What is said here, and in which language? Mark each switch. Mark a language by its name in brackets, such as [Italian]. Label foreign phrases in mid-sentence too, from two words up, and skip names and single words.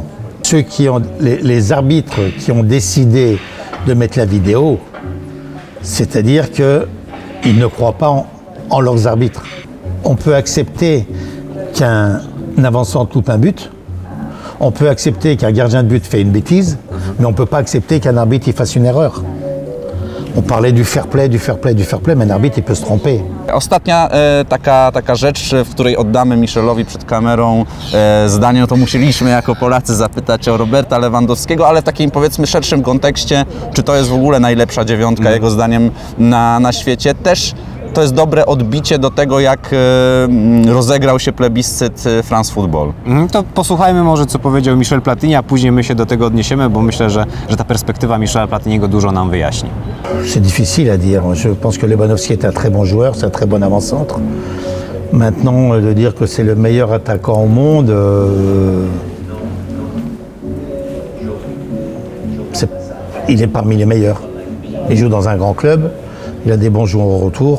[French] Les arbitres qui ont décidé de mettre la vidéo, c'est-à-dire qu'ils ne croient pas en leurs arbitres. On peut accepter qu'un avançant loupe un but, on peut accepter qu'un gardien de but fait une bêtise, mais on ne peut pas accepter qu'un arbitre fasse une erreur. On parlait du [English] fair play, [French] mais un arbitre il peut se tromper. [Polish] Ostatnia taka rzecz, w której oddamy Michelowi przed kamerą zdanie, no to musieliśmy jako Polacy zapytać o Roberta Lewandowskiego, ale w takim, powiedzmy, szerszym kontekście, czy to jest w ogóle najlepsza dziewiątka jego zdaniem na świecie. Też to jest dobre odbicie do tego, jak rozegrał się plebiscyt France Football. To posłuchajmy może, co powiedział Michel Platini, a później my się do tego odniesiemy, bo myślę, że ta perspektywa Michela Platiniego dużo nam wyjaśni. [French] C'est difficile à dire. Je pense que Lewandowski est un très bon joueur, c'est un très bon avant-centre. Maintenant, de dire que c'est le meilleur attaquant au monde, il est parmi les meilleurs. Il joue dans un grand club, il a des bons joueurs au retour.